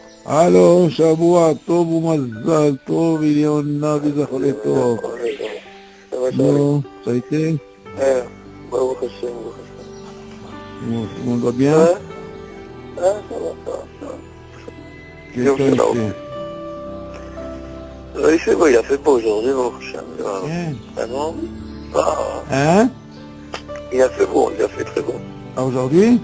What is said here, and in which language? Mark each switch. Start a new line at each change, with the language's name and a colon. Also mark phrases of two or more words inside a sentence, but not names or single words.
Hebrew: הלו, שבוע טוב ומזל טוב, עליונה וזכרי טוב. נו,
French: ça a été?
Hebrew: ברוך השם, ברוך השם.
French: Tout le monde va bien? Ça va, ça va. Quel temps il fait? Il fait beau, il a fait beau aujourd'hui,
Hebrew: ברוך השם.
French: Bien. Vraiment. Hein? Il a fait beau, il a fait très beau. Ah, aujourd'hui?